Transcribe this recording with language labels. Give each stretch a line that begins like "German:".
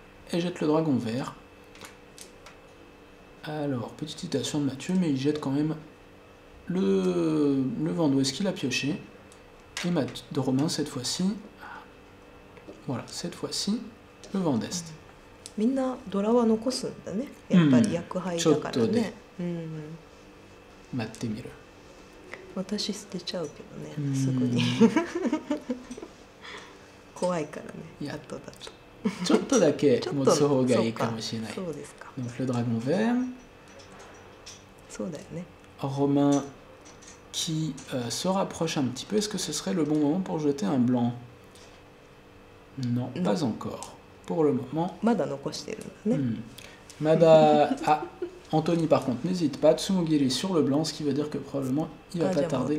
French: Elle jette le dragon vert. Alors, petite citation de Mathieu, mais il jette quand même le vent d'ouest qu'il a pioché. Et de Romain cette fois-ci. Voilà, cette fois-ci, le vent d'est.
Japanese: みんなドラは残すんだね。やっぱり役配だからね。待ってみる。私捨てちゃうけどね、すぐに。怖いからね、後だと。ちょっとだけ持つ方がいいかもしれない。そうですか。
French: Donc le dragon vert.
Japanese: そうだよね。
French: Romain qui se rapproche un petit peu. Est-ce que ce serait le bon moment pour jeter un blanc? Non, pas encore. Pour le moment.
Japanese: まだ残してるんだね。 Mada.
French: Ah, Anthony par contre n'hésite pas. Tsumogiri sur le blanc, ce qui veut dire que probablement il va pas tarder.